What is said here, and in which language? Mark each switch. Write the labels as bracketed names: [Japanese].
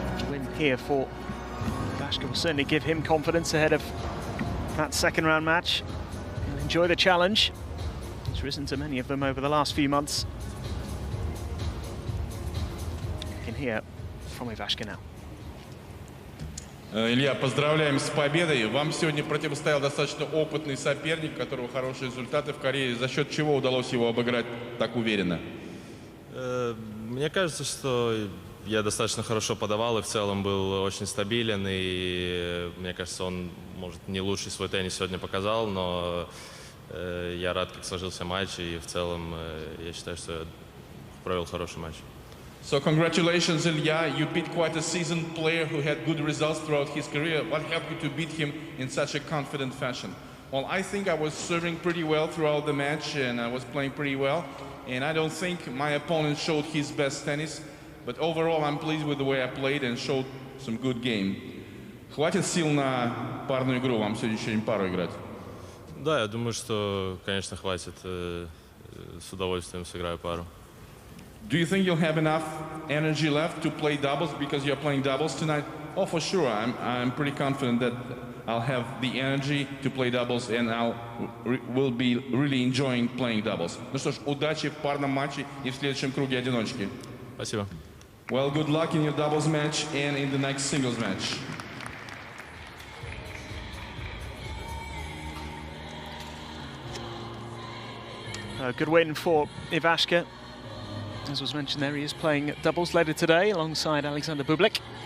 [English] Win here for Ivashka will certainly give him confidence ahead of that second round match. He'll enjoy the challenge. He's risen to many of them over the last few months. You can hear from Ivashka now. [Russian] Илья, поздравляем с победой. Вам сегодня противостоял достаточно опытный соперник, у которого хорошие результаты в карьере. За счет чего удалось его обыграть так уверенно? Мне кажется, что я достаточно хорошо подавал и в целом был очень стабилен. И мне кажется, он, может, не лучший свой теннис сегодня показал, но я рад, как сложился матч. И в целом я считаю, что я провел хороший матч. [English] So congratulations, Ilya. You beat quite a seasoned player who had good results throughout his career. What helped you to beat him in such a confident fashion? Well, I think I was serving pretty well throughout the match and I was playing pretty well. And I don't think my opponent showed his best tennis. But overall, I'm pleased with the way I played and showed some good game. [Russian] Хватит сил на парную игру? Вам сегодня еще пару играть? Да, я думаю, что, конечно, хватит. С удовольствием сыграю пару. [English] Do you think you'll have enough energy left to play doubles because you're playing doubles tonight? Oh, for sure. I'm pretty confident that I'll have the energy to play doubles and will be really enjoying playing doubles. [Russian] Ну что ж, удачи в парном матче и в следующем круге одиночки. Спасибо. [English] Well, good luck in your doubles match and in the next singles match. Good win for Ivashka. As was mentioned there, he is playing doubles later today alongside Alexander Bublik.